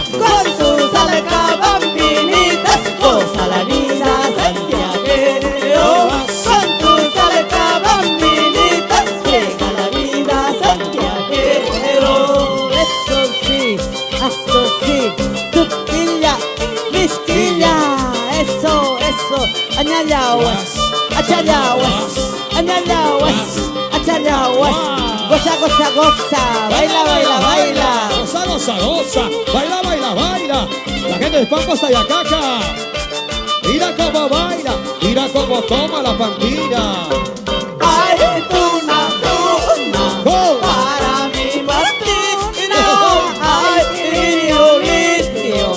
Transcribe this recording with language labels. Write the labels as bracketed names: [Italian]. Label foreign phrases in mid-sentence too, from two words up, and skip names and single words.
[Spanish] Con tus alcabambinitas, goza la vida, Santiago. Con tus alcabambinitas, llega la vida, Santiago. Eso sí, tuquilla, misquilla, eso, [Quechua] añallaguas, achallaguas, añallaguas, achallaguas. [Spanish] Goza, goza, goza. Baila, baila, baila. Goza, goza, goza. Baila, baila, baila. La gente de Pampa Sayacaca. Mira cómo baila. Mira cómo toma la pandilla. Ay, tuna, tuna. ¡Gol! Para mi Martina. Ay, lirio, lirio.